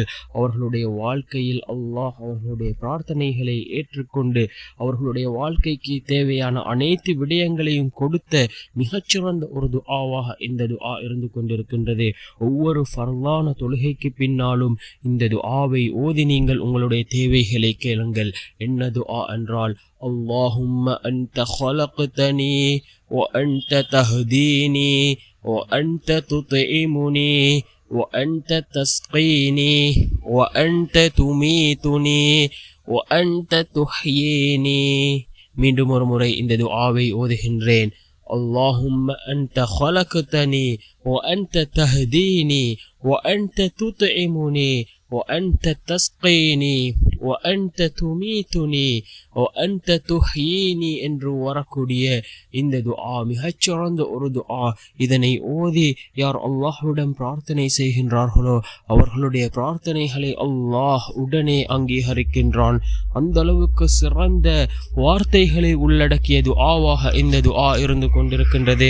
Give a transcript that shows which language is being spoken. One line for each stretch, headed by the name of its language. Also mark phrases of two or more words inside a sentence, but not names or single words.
Tamil: அவர்களுடைய வாழ்க்கையில் அல்லாஹ் அவர்களுடைய பிரார்த்தனைகளை ஏற்றுக்கொண்டு அவர்களுடைய வாழ்க்கைக்கு தேவையான அனைத்து விடயங்களையும் கொடுத்த மிகச்சிறந்த ஒரு துஆவாக இந்த துஆ இருந்து கொண்டிருக்கின்றது. ஒவ்வொரு ஃபர்லான தொழுகைக்கு பின்னாலும் இந்த துஆவை ஓதி நீங்கள் உங்களுடைய தேவைகளை கேளுங்கள். என்ன துஆ என்றால்,
Arabic: اللهم أنت خلقتني وأنت تهديني وأنت تطعمني وأنت تسقيني وأنت تميتني وأنت تحييني.
Tamil: மீண்டும் ஒரு முறை இந்த துஆவை ஓதுகின்றேன்.
Arabic: اللهم أنت خلقتني وأنت تهديني وأنت تطعمني وأنت تسقيني وأنت تميتني وأنت تحييني
Tamil: என்று வரக்கூடிய இந்த துஆ மிகச்சிறந்த ஒரு துஆ. இதனை ஓதி யார் அல்லாஹ்விடம் பிரார்த்தனை செய்கின்றார்களோ அவர்களுடைய பிரார்த்தனைகளை அல்லாஹ் உடனே அங்கீகரிக்கின்றான். அந்த அளவுக்கு சிறந்த வார்த்தைகளை உள்ளடக்கிய துஆவாக இந்த துஆ இருந்து கொண்டிருக்கின்றது.